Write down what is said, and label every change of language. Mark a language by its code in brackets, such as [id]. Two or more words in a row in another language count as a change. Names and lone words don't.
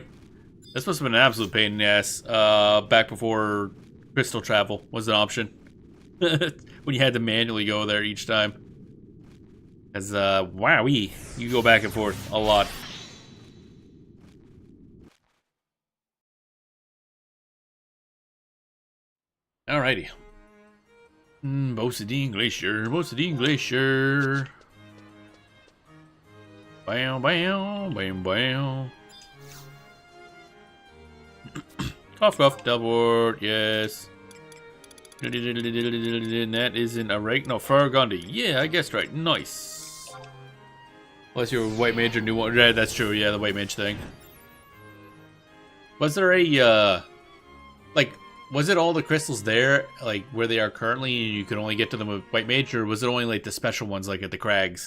[en] This must have been an absolute pain in the ass, back before crystal travel was an option. When you had to manually go there each time. As, wowee, you go back and forth a lot. Alrighty. Bosadine Glacier, Bosadine Glacier. Bam, bam, bam, bam. Cough, cough, double, yes. And that isn't a rake, no, Farragondi. Yeah, I guessed right, nice. Unless you're a white mage or new one. Yeah, that's true, yeah, the white mage thing. Was there a, like, was it all the crystals there, like, where they are currently, and you could only get to them with white mage, or was it only, like, the special ones, like, at the crags?